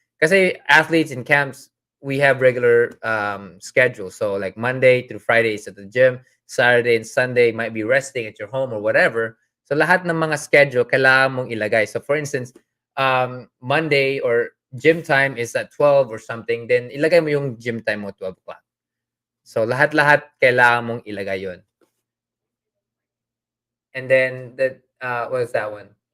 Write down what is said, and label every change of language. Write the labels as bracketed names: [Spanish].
[English] Kasi athletes in camps, we have regular schedules. So like Monday through Friday is at the gym, Saturday and Sunday might be resting at your home or whatever. [Filipino] So lahat ng mga schedule kailangan mong ilagay. [English] So for instance, Monday or gym time is at 12 or something, then [Filipino] ilagay mo yung [English] gym time mo 12 o'clock. [Filipino] So lahat-lahat kailangan mong ilagay yun. [English] And then what is that one?